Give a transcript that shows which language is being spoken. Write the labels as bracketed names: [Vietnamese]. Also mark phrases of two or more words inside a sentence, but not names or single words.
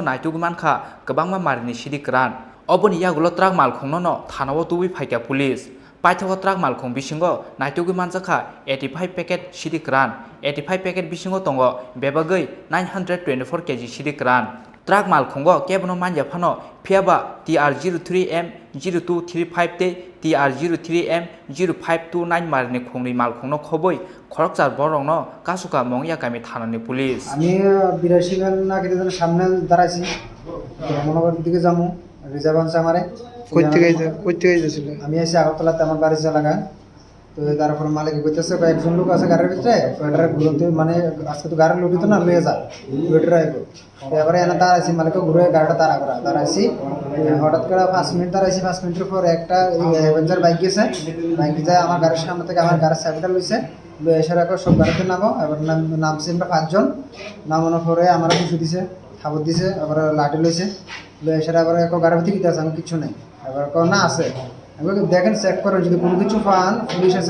[Kok Borok] नायतुगु मानखा गोबांमा मारिनि सिदिक रान अबनि यागुलो ट्राक मालखंनो न थानाव तुबि फाइका पुलिस पाइथाव ट्राक मालखं बिसिङो नायतुगु मानजाखा 85 पैकेट सिदिक रान 85 पैकेट बिसिङो तंगो बेबागै 924 kg सिदिक रान ट्राक मालखंगो केबनो मानया फानो फियाबा TR03M0235 ते TR03M0529 मारिनि खुंनि मालखंनो खबै खरकसार बरंनो कासुका मंगिया गामि थानानि पुलिस [Bangla] আমি 82 গান না কেটে সামনে দাঁড়াইছি মনোবর দিকে যাবো রিজার্ভ আনছে আমারে কই থেকে যাইছিল আমি এসে আগরতলাতে আমার বাড়ির এলাকা তো তারপরে মালিক কইতেছে কয়েকজন লোক আছে গাড়ির ভিতরে ওইটার ঘুরতে মানে আজকে তো গাড়ি লুটিত না লয়ে যা ওইটার আইবো এবারে এনে দাঁড়াইছি মালিককে ঘুরে গাড়িটা দাঁড়াইছি হঠাৎ করে 5 মিনিট দাঁড়াইছি 5 মিনিটের পর একটা অ্যাভেঞ্জার বাইক গেছে বাইক যায় আমার গাড়ির সামনে থেকে আমার গাড়ির সাইডটা লইছে লয়ে এসে রাখো সব গাড়িতে নামো এবার নামছি আমরা 5 জন নামানোর পরে আমার কিছু দিছে খাবার দিছে আবার লাঠি লইছে লয়ে এসে আবার গাড়ির ভিতরে কিতে আছে আমি কিছু নাই এবার না আছে দেখেন চেক করেন যদি কোনো কিছু পান পুলিশ আছে